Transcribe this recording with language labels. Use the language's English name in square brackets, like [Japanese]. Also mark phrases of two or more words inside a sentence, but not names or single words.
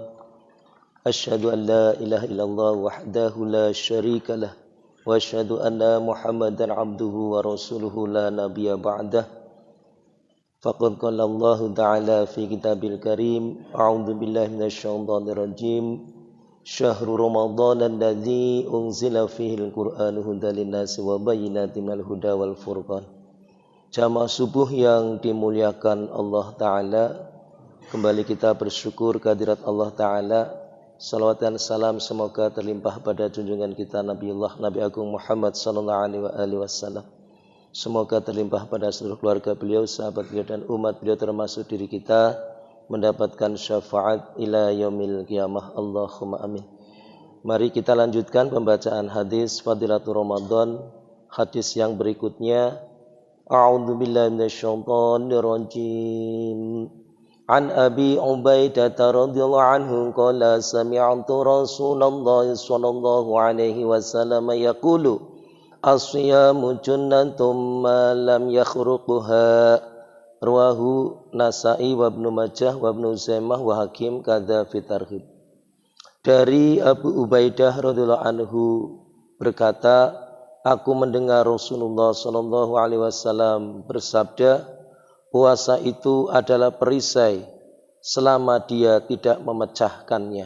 [Arabic] أشهد أن لا إله إلا الله وحده لا شريك له وأشهد أن محمدا عبده ورسوله لا نبي بعده. فقد قال الله تعالى في الكتاب الكريم أعوذ بالله من الشيطان الرجيم. شهر رمضان الذي أنزل فيه القرآن هدى للناس وبينات من الهدى والفرقان. [Indonesian] Jamaah subuh yang dimuliakan Allah Ta'ala, kembali kita bersyukur kehadirat Allah Ta'ala. Salawat dan salam semoga terlimpah pada junjungan kita Nabi Agung Muhammad [Arabic] صلى الله عليه وسلم. [Indonesian] Semoga terlimpah pada seluruh keluarga beliau, sahabat beliau dan umat beliau termasuk diri kita mendapatkan syafaat [Arabic] إلى يوم القيامة. اللهم آمين. [Indonesian] Mari kita lanjutkan pembacaan hadis Fadilatul Ramadan. Hadis yang berikutnya, [Arabic] أعوذ بالله من الشيطان الرجيم. عن أبي عبيدة رضي الله عنه قال سمعت رسول الله صلى الله عليه وسلم يقول الصيام جنة ما لم يخرقها. رواه النسائي وابن ماجه وابن خزيمة والحاكم كذا في الترغيب. [Indonesian] Dari Abu Ubaidah [Arabic] رضي الله عنه [Indonesian] berkata, aku mendengar Rasulullah [Arabic] صلى الله عليه وسلم [Indonesian] bersabda, puasa itu adalah perisai selama dia tidak memecahkannya.